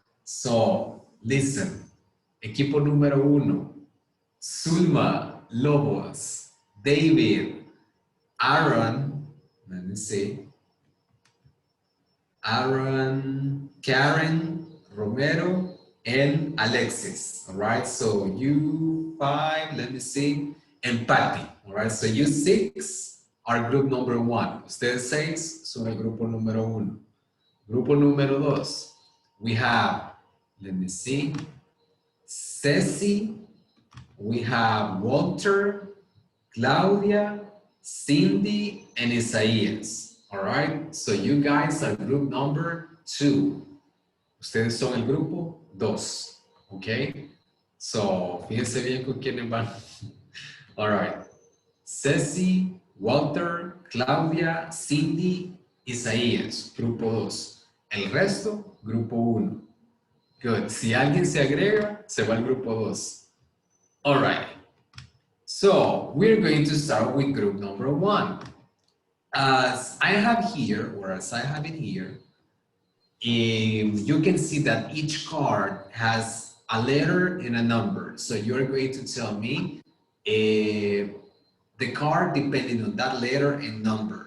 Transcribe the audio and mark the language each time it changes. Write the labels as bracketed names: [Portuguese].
[English] So listen, [Spanish] equipo número 1, [English] Zulma Lobos, David, Aaron, let me see, Aaron, Karen, Romero, and Alexis. All right, so you 5, let me see, and Patty. All right, so you 6 are group number 1. [Spanish] Ustedes 6 son el grupo número 1. Grupo número 2, [English] we have, let me see, Ceci, we have Walter, Claudia, Cindy, and Isaías. All right, so you guys are group number 2. [Spanish] Ustedes son el grupo 2, okay? So, fíjense bien con quiénes van. All right, Ceci, Walter, Claudia, Cindy, Isaías, grupo 2. El resto, grupo 1. [English] Good. [Spanish] Si alguien se agrega, se va al grupo 2. [English] All right. So, we're going to start with group number 1. As I have here, or as I have it here, you can see that each card has a letter and a number. So you're going to tell me the card depending on that letter and number.